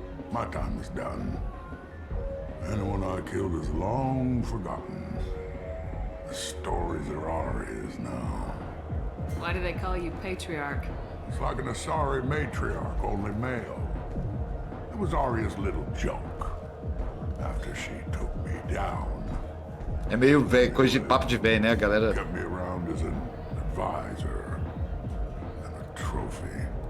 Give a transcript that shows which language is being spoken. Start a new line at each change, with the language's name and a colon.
English: My time is done. Anyone I killed is long forgotten. The stories are Aria's now. Why do they call you Patriarch? It's like an Asari matriarch, only male. It was Aria's little joke. After she took me down.
Portuguese: É meio velho, coisa de papo de velho, né, galera?
English: Kept me around as an advisor and a trophy.